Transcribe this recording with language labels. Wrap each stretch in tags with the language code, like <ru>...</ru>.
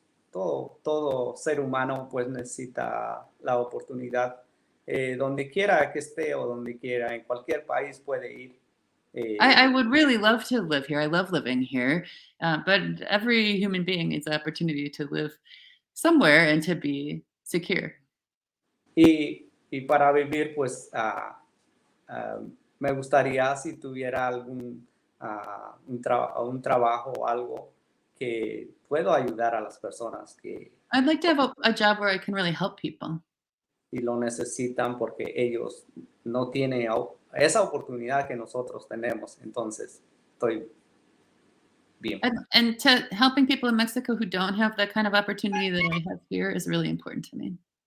<es>Todo ser humano pues necesita la oportunidad donde quiera que esté o donde quiera, en cualquier país puede ir.</es> <en>I would really love to live here. I love living here, but every human being needs the opportunity to live somewhere and to be secure.</en> <es>Y para vivir, pues me gustaría si tuviera algún un trabajo o algo que puedo ayudar a las personas, que</es> <en>I'd like to have a job where I can really help people.</en> <es>y lo necesitan porque ellos no tienen esa oportunidad que nosotros tenemos. Entonces, estoy bien.</es> <en>And to helping people in Mexico who don't have that kind of opportunity that I have here is really important to me.</en>